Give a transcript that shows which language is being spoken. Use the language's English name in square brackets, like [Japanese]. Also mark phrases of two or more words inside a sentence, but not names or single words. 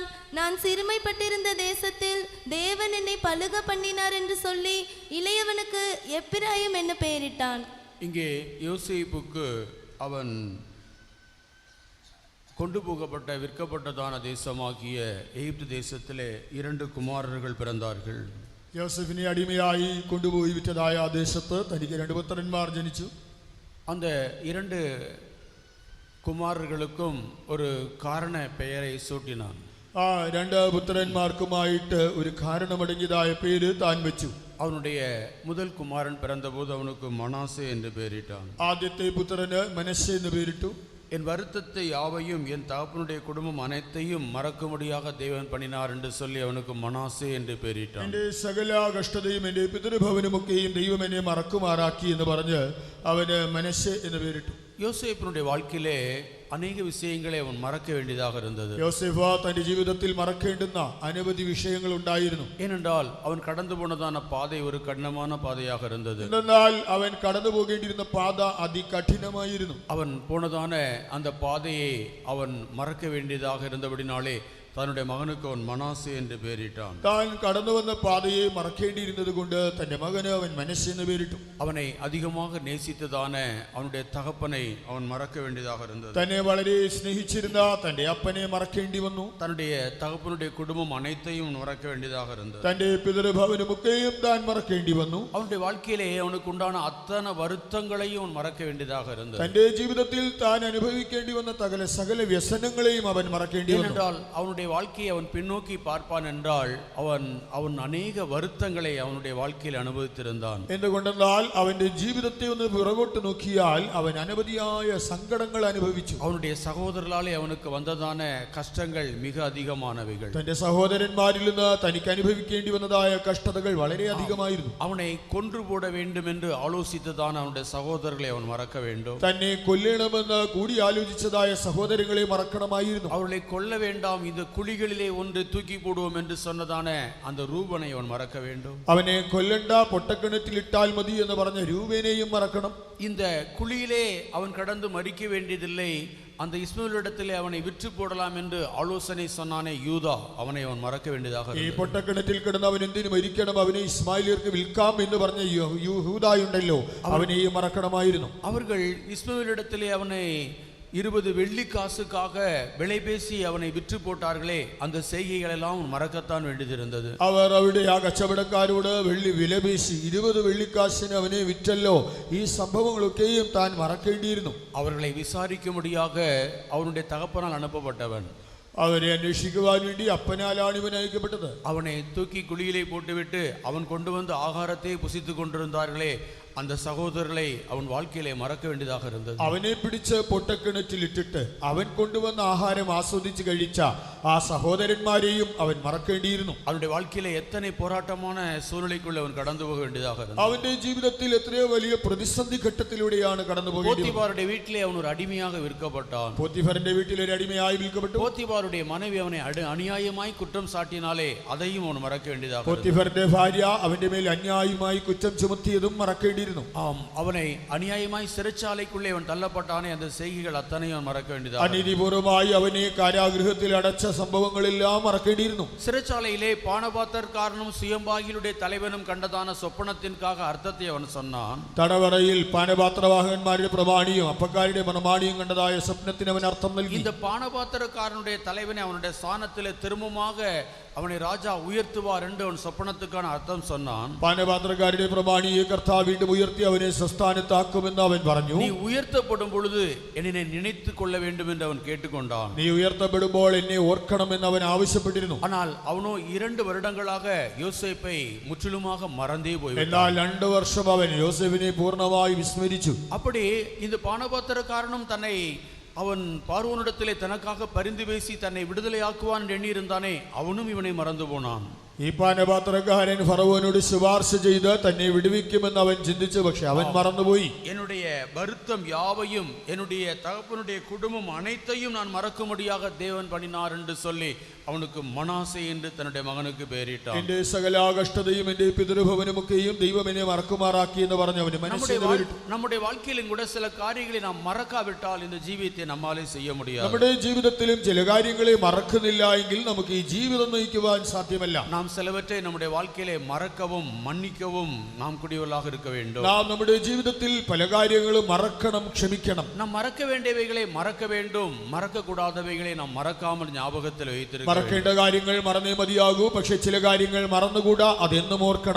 [Tamil] நான் சிறுமைப்பட்டிருந்த தேசத்தில் தேவன் என்னை பலுக பண்ணினார் என்று சொல்லி இளையவனுக்கு எப்பிராயிம் என்று பெயரிட்டான். இங்கே யோசேப்புக்கு அவன் கொண்டு போகப்பட்ட விற்கப்பட்டதான தேசமாகிய எகிப்து தேசத்திலே 2 குமாரர்கள் பிறந்தார்கள். [Malayalam] യോസഫിനെ അടിമയായി കൊണ്ടുപോയി വിറ്റതായ ആ ദേശത്ത് തനിക്ക് 2 പുത്രന്മാർ ജനിച്ചു. [Tamil] அந்த 2 குமாரர்களுக்கும் ஒரு காரண பெயரை சூட்டினான். [Malayalam] ആ രണ്ട് പുത്രന്മാർക്കുമായിട്ട് ഒരു കാരണമടങ്ങിയതായ പേര് താൻ വെച്ചു. [Tamil] அவனுடைய முதல் குமாரன் பிறந்தபோது அவனுக்கு மனாசே என்று பெயரிட்டான். [Malayalam] ആദ്യത്തെ പുത്രന് മനശ്ശെ എന്ന് പേരിട്ടു. [Tamil] என் வருத்தத்தை யாவையும் என் தகப்பனுடைய குடும்பம் அனைத்தையும் மறக்கும்படியாக தேவன் பண்ணினார் என்று சொல்லி அவனுக்கு மனாசே என்று பெயரிட்டான். [Malayalam] എന്റെ സകല കഷ്ടതയും എന്റെ പിതൃഭവനുമൊക്കെയും ദൈവം എന്നെ മറക്കുമാറാക്കി എന്ന് പറഞ്ഞ് അവന് മനശ്ശെ എന്ന് പേരിട്ടു. [Tamil] யோசேப்பினுடைய வாழ்க்கையிலே அநேக விஷயங்களை அவன் மறக்க வேண்டியதாக இருந்தது. [Malayalam] യോസേഫ് തന്റെ ജീവിതത്തിൽ മറക്കേണ്ടുന്ന അനവധി വിഷയങ്ങൾ ഉണ്ടായിരുന്നു. [Tamil] ஏனென்றால் அவன் கடந்து போனதான பாதை ஒரு கடினமான பாதையாக இருந்தது. [Malayalam] എന്നാൽ അവൻ കടന്നു പോകേണ്ടിയിരുന്ന പാത അതികഠിനമായിരുന്നു. [Tamil] அவன் போனதான அந்த பாதையை அவன் மறக்க வேண்டியதாக இருந்தபடினாலே தன்னுடைய மகனுக்கு அவன் மனாசே என்று பெயரிட்டான். [Malayalam] താൻ കടന്നു വന്ന പാതയെ മറക്കേണ്ടിയിരുന്നത് കൊണ്ട് തന്റെ മകന് അവൻ മനശ്ശെ എന്ന് പേരിട്ടു. [Tamil] அவனை அதிகமாக நேசித்ததான அவனுடைய தகப்பனை அவன் மறக்க வேண்டியதாக இருந்தது. [Malayalam] തന്നെ വളരെ സ്നേഹിച്ചിരുന്ന തന്റെ അപ്പനെ മറക്കേണ്ടി വന്നു. [Tamil] தன்னுடைய தகப்பனுடைய குடும்பம் அனைத்தையும் மறக்க வேண்டியதாக இருந்தது. [Malayalam] തന്റെ പിതൃഭവനുമൊക്കെയും താൻ മറക്കേണ്ടി വന്നു. [Tamil] அவனுடைய வாழ்க்கையிலே அவனுக்கு உண்டான அத்தனை வருத்தங்களையும் அவன் மறக்க வேண்டியதாக இருந்தது. [Malayalam] തന്റെ ജീവിതത്തിൽ താൻ അനുഭവിക്കേണ്ടി വന്ന സകല വ്യസനങ്ങളെയും അവൻ മറക്കേണ്ടി വന്നു. [Tamil] ஏனென்றால் அவனுடைய வாழ்க்கையை அவன் பின்னோக்கி பார்ப்பான் என்றால் அவன் அநேக வருத்தங்களை அவனுடைய வாழ்க்கையில் அனுபவித்திருந்தான். [Malayalam] എന്തുകൊണ്ടെന്നാൽ അവന്റെ ജീവിതത്തെ ഒന്ന് പുറകോട്ട് നോക്കിയാൽ അവൻ അനവധിയായ സങ്കടങ്ങൾ അനുഭവിച്ചു. [Tamil] அவனுடைய சகோதரர்களாலே அவனுக்கு வந்ததான கஷ்டங்கள் மிக அதிகமானவைகள். [Malayalam] തന്റെ സഹോദരന്മാരിൽ നിന്ന് തനിക്ക് അനുഭവിക്കേണ്ടി വന്നതായ കഷ്ടതകൾ വളരെ അധികമായിരുന്നു. [Tamil] அவனை கொன்று போட வேண்டும் என்று ஆலோசித்ததான அவனுடைய சகோதரர்களை அவன் மறக்க வேண்டும். [Malayalam] തന്നെ കൊല്ലണമെന്ന് കൂടി ആലോചിച്ചതായ സഹോദരങ്ങളെ മറക്കണമായിരുന്നു. [Tamil] அவர்களை கொல்ல வேண்டாம், இந்த குழிகளிலே ஒன்று தூக்கி போடுவோம் என்று சொன்னதான அந்த ரூபனை அவன் மறக்க வேண்டும். [Malayalam] അവനെ കൊല്ലണ്ട, പൊട്ടക്കിണറ്റിൽ ഇട്ടാൽ മതി എന്ന് പറഞ്ഞ രൂപേനെയും മറക്കണം. [Tamil] இந்த குழியிலே அவன் கடந்து மறிக்க வேண்டியதில்லை, அந்த இஸ்மவேலிடத்திலே அவனை விற்று போடலாம் என்று ஆலோசனை சொன்னானே யூதா, அவனை அவன் மறக்க வேண்டியதாக [Malayalam] ഈ പൊട്ടക്കിണറ്റിൽ കിടന്ന് അവൻ എന്തിനു മരിക്കണം, അവനെ ഇസ്മായിലിയർക്ക് വിൽക്കാം എന്ന് പറഞ്ഞ യൂദായുണ്ടല്ലോ, അവനെയും മറക്കണമായിരുന്നു. [Tamil] அவர்கள் இஸ்மவேலிடத்திலே அவனை 20 வெள்ளி காசுக்காக விலை பேசி அவனை விற்று போட்டார்களே, அந்த செய்கைகள் எல்லாம் மறக்கத்தான் வேண்டியிருந்தது. [Malayalam] അവർ അവിടെ ആ കച്ചവടക്കാരോട് വില പേശി 20 വെള്ളിക്കാശിന് അവനെ വിറ്റല്ലോ, ഈ സംഭവങ്ങളൊക്കെയും താൻ മറക്കേണ്ടിയിരുന്നു. [Tamil] அவர்களை விசாரிக்கும்படியாக அவனுடைய தகப்பனால் அனுப்பப்பட்டவன். [Malayalam] അവരെ അന്വേഷിക്കുവാൻ വേണ്ടി അപ്പനാലാണ് ഇവൻ അയക്കപ്പെട്ടത്. [Tamil] அவனை தூக்கி குழியிலே போட்டுவிட்டு அவன் கொண்டு வந்து ஆகாரத்தை புசித்து கொண்டிருந்தார்களே, அந்த சகோதரர்களை அவன் வாழ்க்கையிலே மறக்க வேண்டியதாக இருந்தது. [Malayalam] അവനെ പിടിച്ച് പൊട്ടക്കിണറ്റിൽ ഇട്ടിട്ട് അവൻ കൊണ്ടുവന്ന ആഹാരം ആസ്വദിച്ച് കഴിച്ച ആ സഹോദരന്മാരെയും അവൻ മറക്കേണ്ടിയിരുന്നു. [Tamil] அவனுடைய வாழ்க்கையிலே எத்தனை போராட்டமான சூழ்நிலைக்குள்ள அவன் கடந்து போக வேண்டியதாக இருந்தது. [Malayalam] അവന്റെ ജീവിതത്തിൽ എത്രയോ വലിയ പ്രതിസന്ധി ഘട്ടത്തിലൂടെയാണ് കടന്നു പോകേണ്ടത്. [Tamil] போத்திபாருடைய வீட்டிலே அவன் ஒரு அடிமையாக விற்கப்பட்டான். [Malayalam] പോത്തിഫറിന്റെ വീട്ടിൽ ഒരു അടിമയായി വിൽക്കപ്പെട്ടു. [Tamil] போத்திபாருடைய மனைவி அவனை அநியாயமாய் குற்றம் சாட்டினாலே அதையும் அவன் மறக்க வேண்டியதாக இருந்தது. [Malayalam] പോത്തിഫറിന്റെ ഭാര്യ അവന്റെ മേൽ അന്യായമായി കുറ്റം ചുമത്തിയതും മറക്കേണ്ടിയിരുന്നു. [Tamil] ஆம், அவனை அநியாயமாய் சிறைச்சாலைக்குள்ளே அவன் தள்ளப்பட்டானே, அந்த செய்கைகள் அத்தனையும் அவன் மறக்க வேண்டியதாக இருந்தது. [Malayalam] അനീതിപൂർവമായി അവനെ കാരാഗൃഹത്തിൽ അടച്ച സംഭവങ്ങളെല്ലാം മറക്കേണ്ടിയിരുന്നു. [Tamil] சிறைச்சாலையிலே பானபாத்திரக்காரனும் சுயம்பாகிலுடைய தலைவனும் கண்டதான சொப்பனத்திற்காக அர்த்தத்தை அவன் சொன்னான். [Malayalam] തടവറയിൽ പാനപാത്രവാഹകന്മാരുടെ പ്രമാണിയും അപ്പക്കാരുടെ പ്രമാണിയും കണ്ടതായ സ്വപ്നത്തിന് അവൻ അർത്ഥം നൽകി. [Tamil] இந்த பானபாத்திரக்காரனுடைய தலைவனை அவனுடைய ஸ்தானத்திலே திரும்பமாக அவனை ராஜா உயர்த்துவார் என்று அவன் சொப்பனத்துக்கான அர்த்தம் சொன்னான். [Malayalam] പാനപാത്രക്കാരുടെ പ്രമാണിയെ കർത്താവ് വീണ്ടും ഉയർത്തി അവനെ സ്വസ്ഥാനത്താക്കുമെന്ന് അവൻ പറഞ്ഞു. [Tamil] நீ உயர்த்தப்படும் பொழுது என்னை நினைத்துக் கொள்ள வேண்டும் என்று அவன் கேட்டுக்கொண்டான். [Malayalam] നീ ഉയർത്തപ്പെടുമ്പോൾ എന്നെ ഓർക്കണമെന്ന് അവൻ ആവശ്യപ്പെട്ടിരുന്നു. [Tamil] ஆனால் அவனோ 2 வருடங்களாக யோசேப்பை முற்றிலுமாக மறந்தே போய்விட்டான். [Malayalam] എന്നാൽ 2 വർഷം അവൻ യോസേഫിനെ പൂർണ്ണമായി വിസ്മരിച്ചു. [Tamil] அப்படி இந்த பானபாத்திரக்காரனும் தன்னை அவன் பார்வோனிடத்திலே தனக்காக பரிந்து பேசி தன்னை விடுதலையாக்குவான் என்று எண்ணியிருந்தானே, அவனும் இவனை மறந்து போனான். [Malayalam] ഈ പാനപാത്രക്കാരൻ ഫറവോനോട് ശുപാർശ ചെയ്ത് തന്നെ വിടുവിക്കുമെന്ന് അവൻ ചിന്തിച്ചു, പക്ഷെ അവൻ മറന്നുപോയി. [Tamil] என்னுடைய வருத்தம் யாவையும் என்னுடைய தகப்பனுடைய குடும்பம் அனைத்தையும் நான் மறக்கும்படியாக தேவன் பண்ணினார் என்று சொல்லி அவனுக்கு மனாசே என்று தன்னுடைய மகனுக்கு பெயரிட்டான். [Malayalam] എന്റെ സകല കഷ്ടതയും എന്റെ പിതൃഭവനുമൊക്കെയും ദൈവം എന്നെ മറക്കുമാറാക്കി എന്ന് പറഞ്ഞു അവന് മനസ്സിൽ പേരിട്ടു. [Tamil] நம்முடைய வாழ்க்கையிலும் கூட சில காரியங்களை நாம் மறக்காவிட்டால் இந்த ஜீவியத்தை நம்மாலே செய்ய முடியாது. [Malayalam] നമ്മുടെ ജീവിതത്തിലും ചില കാര്യങ്ങളെ മറക്കുന്നില്ല എങ്കിൽ നമുക്ക് ഈ ജീവിതം നയിക്കുവാൻ സാധ്യമല്ല. [Tamil] நாம் நாம் சிலவற்றை நம்முடைய வாழ்க்கையிலே மறக்கவும் மன்னிக்கவும் நாம் கூடியவர்களாக இருக்க வேண்டும். [Malayalam] നാം നമ്മുടെ ജീവിതത്തിൽ പല കാര്യങ്ങളും മറക്കണം, ക്ഷമിക്കണം. [Tamil] நாம் மறக்க வேண்டியவைகளை மறக்க வேண்டும், மறக்க கூடாதவைகளை நாம் மறக்காமல் ஞாபகத்தில் வைத்திருக்க. [Malayalam] മറക്കേണ്ട കാര്യങ്ങൾ മറന്നേ മതിയാകൂ, പക്ഷേ ചില കാര്യങ്ങൾ മറന്നുകൂടാ, അതെന്നും ഓർക്കണം.